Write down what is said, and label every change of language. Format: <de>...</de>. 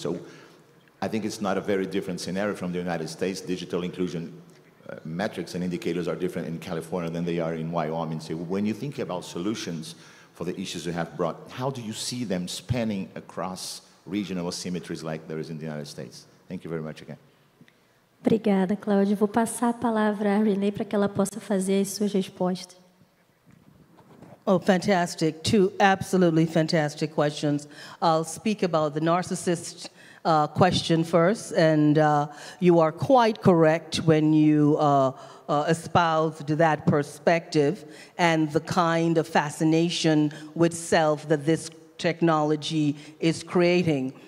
<en>So I think it's not a very different scenario from the United States. Digital inclusion metrics and indicators are different in California than they are in Wyoming. So when you think about solutions for the issues you have brought, how do you see them spanning across regional asymmetries like there is in the United States? Thank you very much again.</en> <pt>Obrigada, Cláudia. Vou passar a palavra à Renée para que ela possa fazer as suas respostas.</pt> <en>Oh, fantastic. Two absolutely fantastic questions. I'll speak about the narcissist question first, and you are quite correct when you espoused that perspective and the kind of fascination with self that this technology is creating.</en>